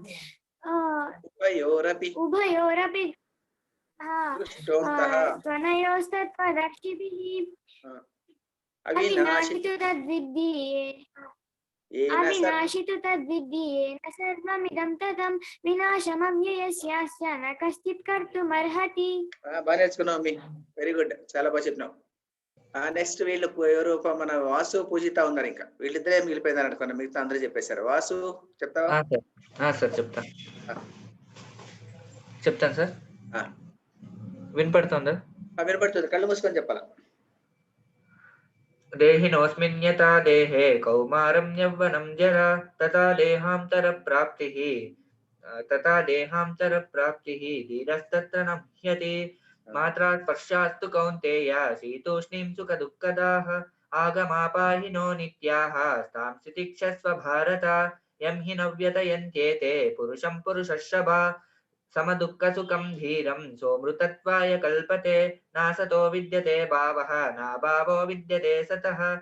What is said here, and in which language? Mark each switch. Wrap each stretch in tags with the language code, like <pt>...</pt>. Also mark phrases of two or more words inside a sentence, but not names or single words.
<sa>उभयोरपि त्वनयोस्तत्त्वदर्शिभिः अविनाशितु तद्विद्धि येन सर्वमिदं ततं विनाशमव्ययस्यास्य न कश्चित् कर्तुमर्हति.</sa> <te>బాగా నేర్చుకున్నావు మీ</te> <en>very good</en> <te>చాలా బాగా చెప్పినావు నెక్స్ట్ వీళ్ళు ఎవరు మన వాసు పూజిత ఉన్నారు ఇంకా వీళ్ళిద్దరే మిగిలిపోయిందని అనుకున్నా మిగతా అందరూ చెప్పేశారు వాసు చెప్తావా సార్ చెప్తాను సార్ వినపడుతుందా వినపడుతుంది, కళ్ళు మూసుకొని చెప్పాలా.</te> <sa>देहिनोऽस्मिन् यथा देहे कौमारं यौवनं जरा तथा देहान्तरप्राप्तिः धीरस्तत्र न मुह्यते मात्रा स्पर्शास्तु कौन्तेय शीतोष्णीं सुखदुःखदाः आगमापाहिनो नित्याः तां स्थितिक्षस्व भारत यं हि न व्यतयन्त्येते पुरुषं पुरुषर्षभा समदुःखसुखं धीरं सोमृतत्वाय कल्पते नासतो विद्यते भावः नाभावो विद्यते सतः</sa>